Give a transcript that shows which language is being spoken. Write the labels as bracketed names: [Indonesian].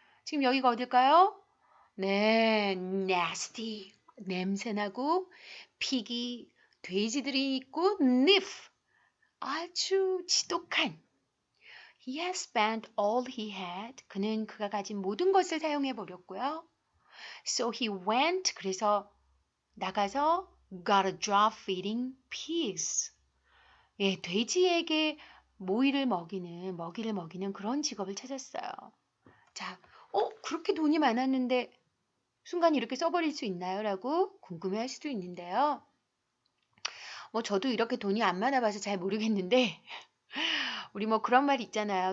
[Korean] 지금 여기가 어딜까요? 네, nasty. 냄새나고 피기, 돼지들이 있고 sniff. 아주 지독한. [English] He has spent all he had. [Korean] 그는 그가 가진 모든 것을 사용해 버렸고요. [English] So he went. [Korean] 그래서 나가서 [English] got a job feeding pigs. [Korean] 돼지에게 먹이를 먹이는 그런 직업을 찾았어요. 자, 그렇게 돈이 많았는데 순간 이렇게 써버릴 수 있나요? 라고 궁금해할 수도 있는데요. 뭐 저도 이렇게 돈이 안 많아 봐서 잘 모르겠는데 우리 뭐 그런 말 있잖아요.